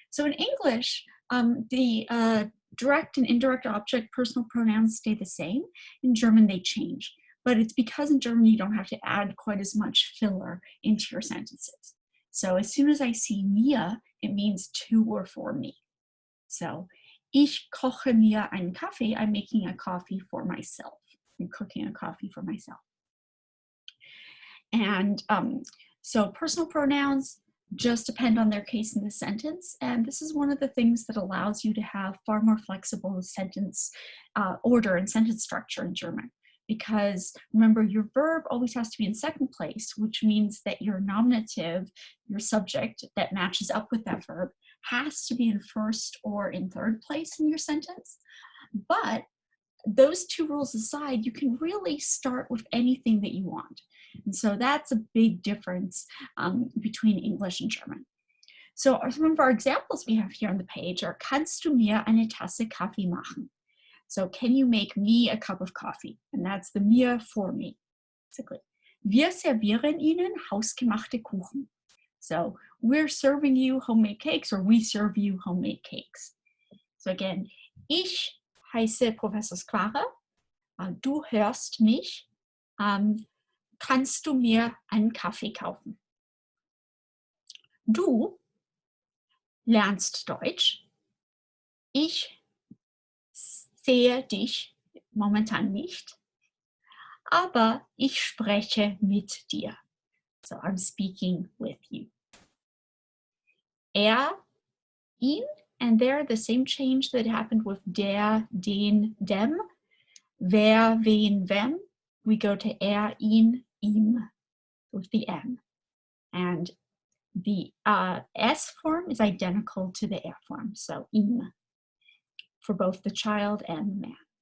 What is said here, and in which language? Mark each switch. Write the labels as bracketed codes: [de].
[en] So in English, the direct and indirect object personal pronouns stay the same. In German, they change. But it's because in German, you don't have to add quite as much filler into your sentences. So as soon as I see mir, it means to or for me. [de] So, ich koche mir einen Kaffee. [en] I'm making a coffee for myself. I'm cooking a coffee for myself. And so personal pronouns just depend on their case in the sentence. And this is one of the things that allows you to have far more flexible sentence order and sentence structure in German. Because remember, your verb always has to be in second place, which means that your nominative, your subject that matches up with that verb, has to be in first or in third place in your sentence. But those two rules aside, you can really start with anything that you want. And so that's a big difference between English and German. So some of our examples we have here on the page are, [de] kannst du mir eine Tasse Kaffee machen? [en] So can you make me a cup of coffee? And that's the mir for me, basically. [de] Wir servieren Ihnen hausgemachte Kuchen. [en] So we're serving you homemade cakes, or we serve you homemade cakes. So again, [de] ich heiße Professor Square. Du hörst mich. Kannst du mir einen Kaffee kaufen? Du lernst Deutsch. Ich sehe dich momentan nicht, aber ich spreche mit dir. [en] So I'm speaking with you. Er, ihn, and there the same change that happened with der, den, dem. Wer, wen, wem. We go to er, ihn, ihm with the M. And the S form is identical to the er form, so ihm, for both the child and the man.